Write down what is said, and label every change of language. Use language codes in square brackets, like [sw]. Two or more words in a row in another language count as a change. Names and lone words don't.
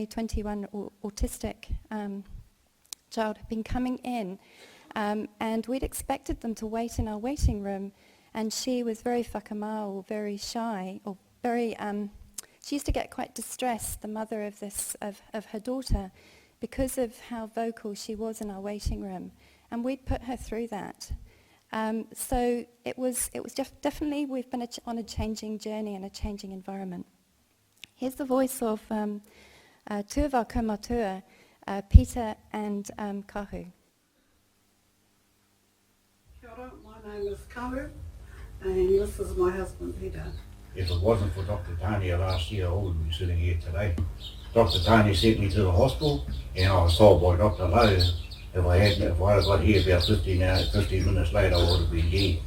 [en] 21 autistic child had been coming in, and we'd expected them to wait in our waiting room, and she was very whakamau, very shy, or very, she used to get quite distressed, the mother of her daughter, because of how vocal she was in our waiting room, and we'd put her through that. So it was definitely, we've been on a changing journey and a changing environment. Here's the voice of two of our kaumatua, Peter and Kahu. [mi] Kia ora, [en] my name is Kahu, and this is my husband Peter. If it wasn't for Dr. Tanya last year, I wouldn't be sitting here today. Dr. Tanya sent me to the hospital, and I was told by Dr. Lowe, if I had got here about 15 minutes later, I would have been dead.